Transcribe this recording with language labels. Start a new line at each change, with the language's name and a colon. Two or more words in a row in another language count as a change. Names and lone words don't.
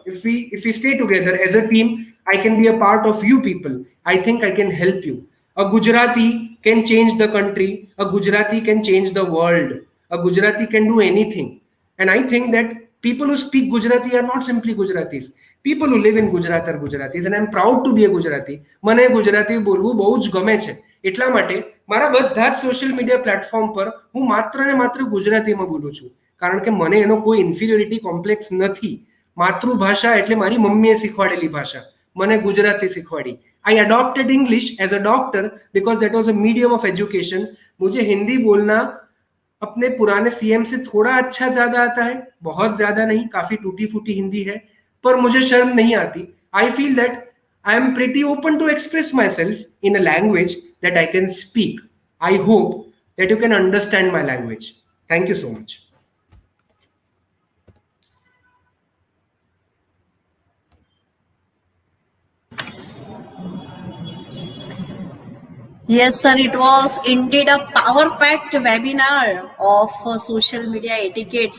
English: If we stay together as a team, I can be a part of you people. I think I can help you. A Gujarati can change the country. A Gujarati can change the world. A Gujarati can do anything. And I think that people who speak Gujarati are not simply Gujaratis. People who live in Gujarat are Gujaratis, and I'm proud to be a Gujarati.
Gujarati: મને ગુજરાતી બોલવું બહુ જ ગમે છે. એટલા માટે મારા બધા જ
English: social media platform
Gujarati: પર હું માત્ર ને માત્ર ગુજરાતીમાં બોલું છું, કારણ કે મને એનો કોઈ
English: inferiority complex
Gujarati: નથી. માતૃભાષા એટલે મારી મમ્મીએ શીખવાડેલી ભાષા. મને ગુજરાતી શીખવાડી.
English: I adopted English as a doctor because that was a medium of education.
Hindi: मुझे हिंदी बोलना अपने पुराने सीएम से थोड़ा अच्छा ज्यादा आता है, बहुत ज्यादा नहीं, काफी टूटी फूटी हिंदी है, पर मुझे शर्म नहीं आती.
English: I feel that I am pretty open to express myself in a language that I can speak. I hope that you can understand my language. thank you so much. Yes, sir, it was indeed a power-packed webinar of social media etiquettes.